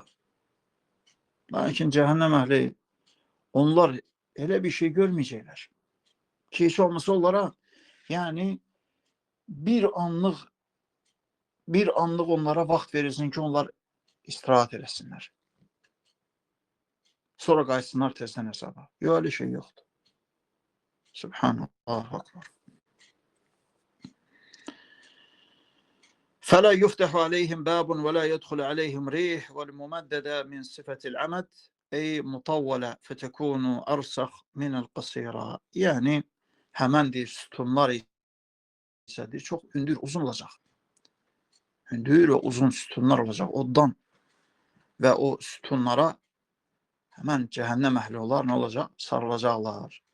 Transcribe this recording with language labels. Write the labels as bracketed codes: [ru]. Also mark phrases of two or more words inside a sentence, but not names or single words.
[az] Lakin cəhənnəm əhli, onlar elə bir şey görməyəcəklər. Ki, heç olmasa onlara, yəni, bir anlıq onlara vaxt verilsin ki, onlar istirahat eləsinlər. Sonra qayıtsınlar tezdən hesaba. Yox, öyle şey yoxdur. [ar] سبحان الله أكبر. فَلَا يُفْتَحُ عَلَيْهِمْ بَابٌ وَلَا يَدْخُلُ عَلَيْهِمْ رِيحٌ وَالْمُمَدَّدَ مِنْ صِفَةِ الْعَمَدِ أي مطولة فتكون أرسخ من القصيرة. [az] Yəni, həmən deyir, sütunlar isə deyir, çox hündür, uzun olacaq. Hündür və uzun sütunlar olacaq oddan. Və o sütunlara həmən cəhənnəm əhli olar, nə olacaq? Sarılacaqlar.